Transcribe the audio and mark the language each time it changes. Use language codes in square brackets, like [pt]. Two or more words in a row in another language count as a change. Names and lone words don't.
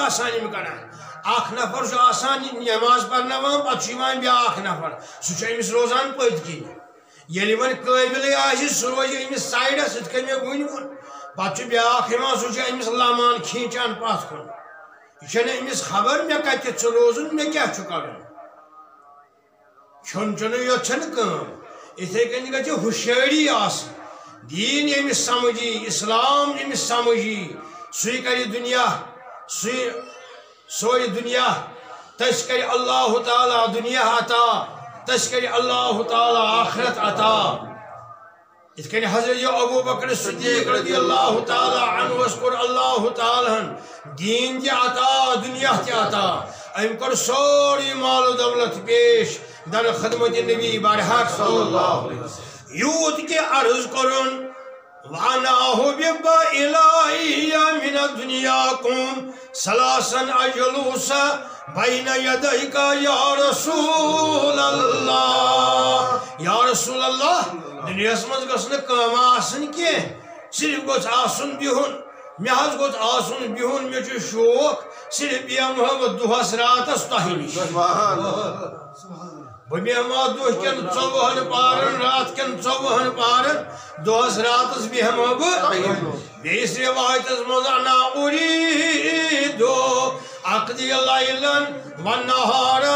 [ks] آسان یِم کران اکھ نفر چھُ آسان نماز پرناوان پتہٕ چھُ یِوان بیاکھ نفر سُہ چھُ أمِس روزان پٔتۍ کِنۍ ییٚلہِ وۄنۍ قٲبِلٕے آسہِ سُہ روزِ أمِس سایڈَس یِتھ کٔنۍ مےٚ وٕنۍ ووٚن پَتہٕ چھُ بیٛاکھ یِوان سُہ چھُ أمِس لمان کھیٖنچان پَتھ کُن یہِ چھَنہٕ أمِس خبر مےٚ کَتٮ۪تھ چھُ روزُن مےٚ کیٛاہ چھُ کَرُن کھیوٚن چیوٚنٕے یوت چھَنہٕ کٲم یِتھَے کٔنۍ گژھِ ہُشٲری آسٕنۍ دیٖن ییٚمِس سَمجھی اِسلام ییٚمِس سَمجھی سُے کَرِ دُنیا سورُے دُنیا تٔسۍ کَرِ اللہ تعالیٰ دُنیا عطا تٔسۍ کَرِ اللہ تعالیٰ آخرت عطا یِتھ کٔنۍ حضرت ابوٗ بکر صدیٖق [ar] رضی اللہ تعالیٰ [ks] عنہَس کوٚر اللہ تعالیٰ ہن دیٖن تہِ عطا دُنیا تہِ عطا أمۍ کوٚر سورُے مال و دولت پیش در خدمت نبی برحق [ar] صلی اللہ علیہ وسلم [ks] یوٗت کہِ عرض کوٚرُن [ar] وَأَنَاهُ بِبَإِلَٰهِيَ مِنَ الدُّنْيَاكُمْ ثَلَاثًا أَجْلُوسَ بَيْنَ يَدَيْكَ يَا رَسُولَ اللّٰهِ یا رسول اللہ [ks] دُنیاہس منٛز گٔژھ نہٕ کٲم آسٕنۍ کینٛہہ صرف گوٚژھ آسُن بِہُن مےٚ حظ گوٚژھ آسُن بِہُن مےٚ چھُ شوق صرف بیٚہمہٕ بہٕ دۄہس راتس تۄہہِ نِش بہٕ بیٚہمہٕ دۄہ کٮ۪ن 24 پارن رات کٮ۪ن 24 پارن دۄہس راتس بیٚہمہٕ بہٕ بیٚیِس رِوایتس منٛز [ar] انا اُریٖدُ اقضِیَ لیلًا وَنَہارًا